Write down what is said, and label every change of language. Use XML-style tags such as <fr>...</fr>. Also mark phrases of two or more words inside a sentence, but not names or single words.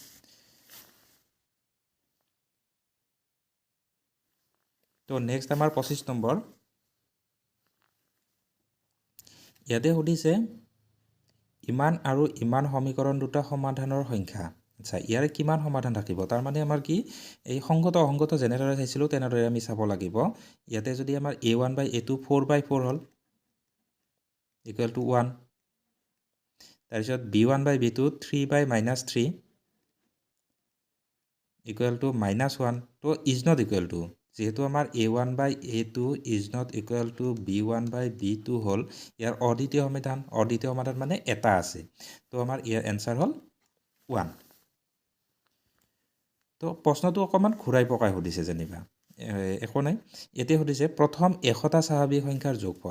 <as>তো নেক্সট আমাৰ 25 নম্বৰ। ইয়াতে সুধিছে ইমান আৰু ইমান সমীকৰণ দুটা সমাধানৰ সংখ্যা। আচ্ছা, ইয়াৰে কিমান সমাধান থাকিব? তাৰমানে আমাৰ কি, এই সংগত অসংগত যেনেদৰে চাইছিলোঁ তেনেদৰে আমি চাব লাগিব। ইয়াতে যদি আমাৰ a1 বাই a2 4/4 হ'ল,</as> <en>equal to</en> <as>1। তাৰপিছত b1 বাই b2 3/-3</as> <en>equal to</en> <as>-1।</as> <en>so is not equal to,</en> <as>যিহেতু আমাৰ a1 বাই a2</as> <en>is not equal to</en> <as>b1 বাই b2 হ'ল ইয়াৰ অদ্বিতীয় সমাধান। অদ্বিতীয় সমাধান মানে এটা আছে। তো আমাৰ ইয়াৰ এনচাৰ হ'ল 1। তো প্ৰশ্নটো অকণমান ঘূৰাই পকাই সুধিছে যেনিবা, একো নাই। এতিয়া সুধিছে প্ৰথম 100টা স্বাভাৱিক সংখ্যাৰ যোগফল।</as>